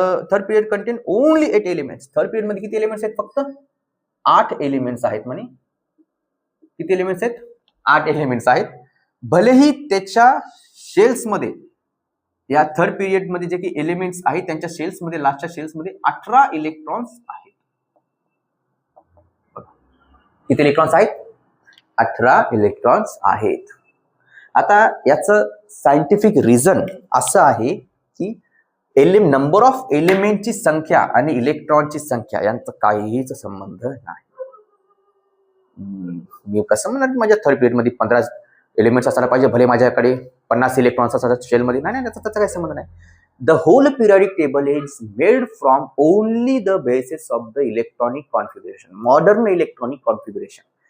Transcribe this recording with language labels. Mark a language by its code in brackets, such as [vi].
[en] Third period contain only 8 elements. [mr] Third period मध्ये किती elements आहेत? फक्त 8 एलिमेंट्स आहेत म्हणे. किती एलिमेंट्स आहेत? 8 एलिमेंट्स आहेत. भलेही त्याच्या शेल्स मध्ये, या थर्ड पिरियड मध्ये जे काही एलिमेंट्स आहेत त्यांच्या शेल्स मध्ये, लास्टच्या शेल्स मध्ये 18 इलेक्ट्रॉन्स आहेत. किती इलेक्ट्रॉन्स आहेत? 18 इलेक्ट्रॉन्स आहेत. आता याचं सायंटिफिक रिझन असं आहे की नंबर ऑफ एलिमेंटची संख्या आणि इलेक्ट्रॉनची संख्या यांचा काहीच संबंध नाही. मी कसं म्हणणार माझ्या थर्ड पिरियड मध्ये 15 एलिमेंट्स असायला पाहिजे, भले माझ्याकडे 50 इलेक्ट्रॉन्स असतात शेलमध्ये, नाही त्याचा काही संबंध नाही. [en] The whole periodic table is made from only the basis of the electronic configuration, modern electronic configuration.